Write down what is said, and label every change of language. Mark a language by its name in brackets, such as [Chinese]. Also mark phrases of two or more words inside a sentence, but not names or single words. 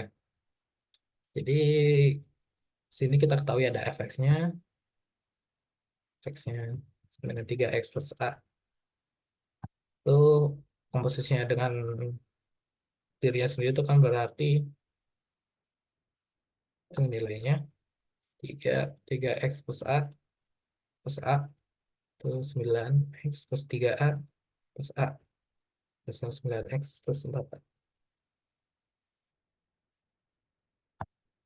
[Indonesian] Jadi sini kita ketahui ada fx-nya, fx-nya dengan 3x plus a itu komposisinya dengan dirinya sendiri itu kan berarti itu nilainya 3 3x plus a plus 9x plus 3a plus a plus 9x plus 4.